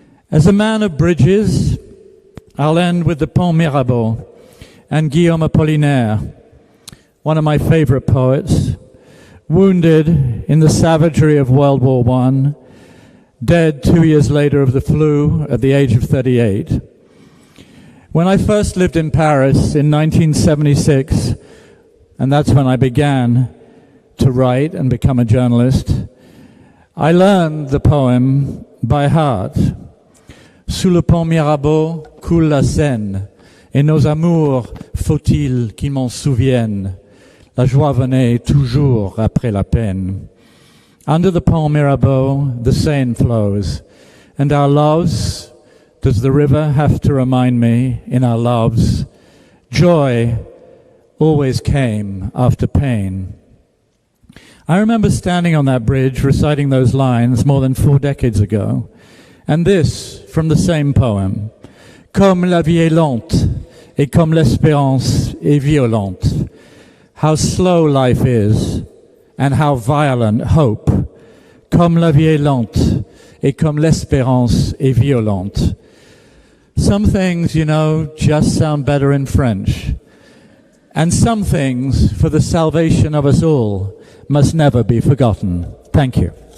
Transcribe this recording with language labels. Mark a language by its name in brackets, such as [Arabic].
[English] As a man of bridges, I'll end with the Pont Mirabeau and Guillaume Apollinaire, one of my favorite poets, wounded in the savagery of World War I, dead 2 years later of the flu at the age of 38. When I first lived in Paris in 1976, and that's when I began to write and become a journalist, I learned the poem by heart. [French] Sous le pont Mirabeau coule la Seine, et nos amours, faut-il qu'ils m'en souviennent? La joie venait toujours après la peine. [English] Under the pont Mirabeau, the Seine flows, and our loves, does the river have to remind me, in our loves, joy always came after pain. I remember standing on that bridge reciting those lines more than 4 decades ago. And this, from the same poem, [French] Comme la vie est lente, et comme l'espérance est violente. [English] How slow life is, and how violent hope. [French] Comme la vie est lente, et comme l'espérance est violente. [English] Some things, you know, just sound better in French. And some things, for the salvation of us all, must never be forgotten. Thank you.